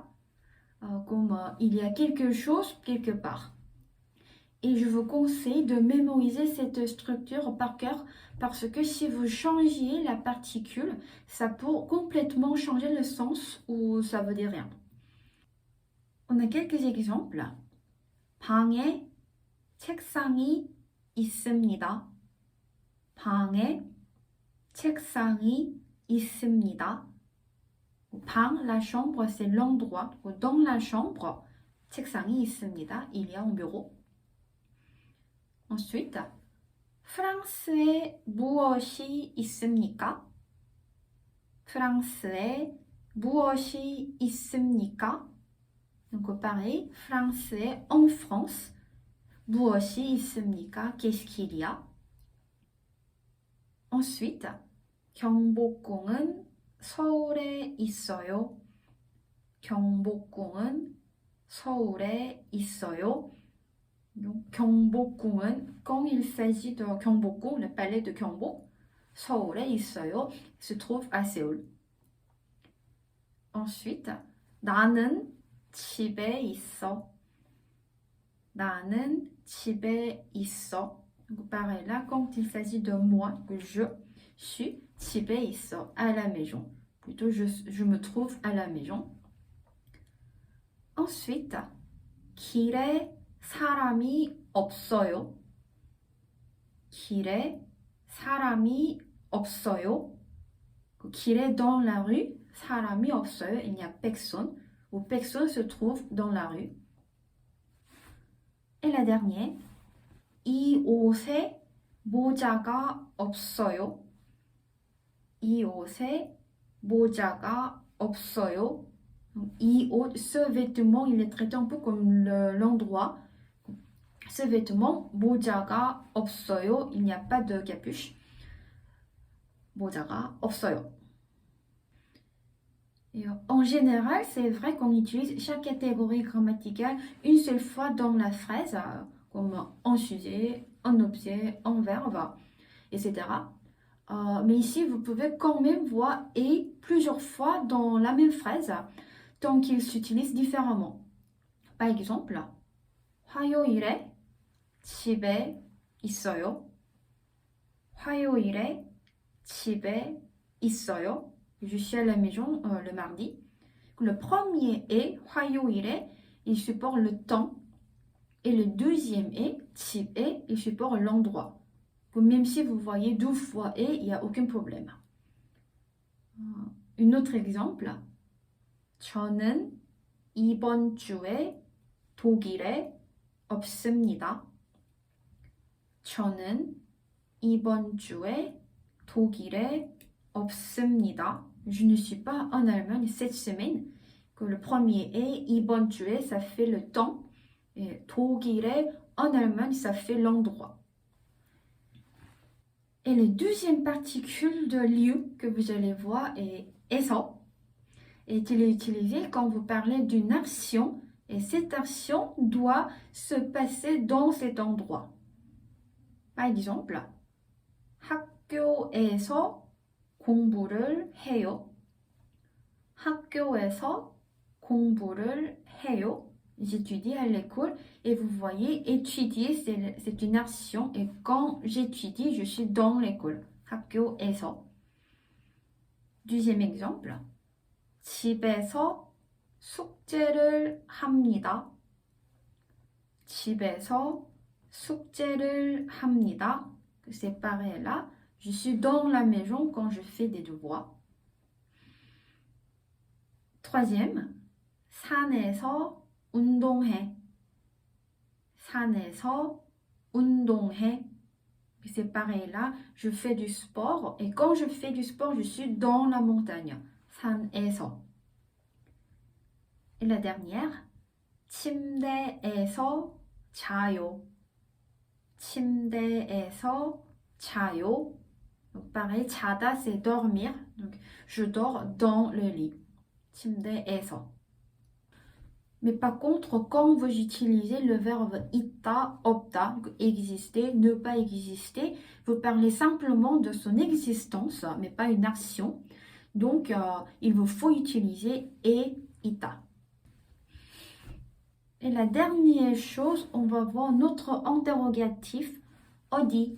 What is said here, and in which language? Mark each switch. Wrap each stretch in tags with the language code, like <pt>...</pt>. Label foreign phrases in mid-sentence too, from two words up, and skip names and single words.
<fr>Comme il y a quelque chose quelque part. Et je vous conseille de mémoriser cette structure par cœur parce que si vous changez la particule, ça peut complètement changer le sens ou ça veut dire rien. On a quelques exemples.</fr> <ko>방에 책상이 있습니다. 방에 책상이 있습니다.</ko> <fr>방, la chambre, c'est l'endroit. Dans la chambre,</fr> <ko>책상이 있습니다.</ko> <fr>Il y a un bureau. Ensuite,</fr> <ko>프랑스에 무엇이 있습니까? 프랑스에 무엇이 있습니까?</ko> <fr>Donc pareil, français en France.</fr> <ko>무엇이 있습니까?</ko> <fr>Qu'est-ce qu'il y a? Ensuite,</fr> <ko>경복궁은 서울에 있어요. 경복궁은 서울에 있어요.</ko> <fr>Donc, 경복궁은, quand il s'agit de 경복궁, le palais de Gyeongbok,</fr> <ko>서울에 있어요,</ko> <fr>se trouve à Séoul. Ensuite,</fr> <ko>나는 집에 있어. 나는 집에 있어.</ko> <fr>Donc, pareil, là, quand il s'agit de moi, que je suis,</fr> <ko>집에 있어,</ko> <fr>à la maison. Plutôt, je me trouve à la maison. Ensuite,</fr> <ko>길에 사람이 없어요. 길에 사람이 없어요.</ko> <fr>길에 dans la rue,</fr> <ko>사람이 없어요.</ko> <fr>Il n'y a personne. Ou personne se trouve dans la rue. Et la dernière,</fr> <ko>이 옷에 모자가 없어요. 이 옷에 모자가 없어요. 이 옷,</ko> <fr>ce vêtement, il est traité un peu comme l'endroit. Ce vêtement,</fr> <ko>모자가 없어요.</ko> <fr>Il n'y a pas de capuche.</fr> <ko>모자가 없어요.</ko> <fr>Et en général, c'est vrai qu'on utilise chaque catégorie grammaticale une seule fois dans la phrase, comme en sujet, en objet, en verbe, etc. Mais ici, vous pouvez quand même voir et plusieurs fois dans la même phrase, tant qu'ils s'utilisent différemment. Par exemple,</fr> <ko>화요일에 집에 있어요. 화요일에 집에 있어요.</ko> <fr>Je suis à la maison le mardi. Le premier est 화요일에, il supporte le temps. Et le deuxième est 집에, il supporte l'endroit. Même si vous voyez deux fois et, il n'y a aucun problème. Un autre exemple.</fr> <ko>저는 이번 주에 독일에 없습니다. 저는 이번 주에 독일에 없습니다.</ko> <fr>Je ne suis pas en Allemagne cette semaine. Que le premier est</fr> <ko>이번 주에,</ko> <fr>ça fait le temps. Et 독일에, en Allemagne, ça fait l'endroit. Et la deuxième particule de lieu que vous allez voir est 에서. Et il est utilisé quand vous parlez d'une action. Et cette action doit se passer dans cet endroit. Par exemple,</fr> <ko>학교에서 공부를 해요. 학교에서 공부를 해요.</ko> <fr>J'étudie à l'école et vous voyez, étudier, c'est une action. Et quand j'étudie, je suis dans l'école. 학교에서. Deuxième exemple.</fr> <ko>집에서 숙제를 합니다. 집에서 숙제를 합니다.</ko> <fr>C'est pareil là. Je suis dans la maison quand je fais des devoirs. Troisième,</fr> <ko>산에서 운동해. 산에서 운동해.</ko> <fr>C'est pareil là, je fais du sport et quand je fais du sport, je suis dans la montagne. 산에서. Et la dernière,</fr> <ko>침대에서 자요. 침대에서 자요.</ko> <fr>Donc pareil, 자다 c'est dormir. Donc je dors dans le lit. 침대에서. Mais par contre, quand vous utilisez le verbe</fr> <ko>있다, 없다,</ko> <fr>donc exister, ne pas exister, vous parlez simplement de son existence, mais pas une action. Donc, il vous faut utiliser 있다. Et la dernière chose, on va voir notre interrogatif 어디.</fr>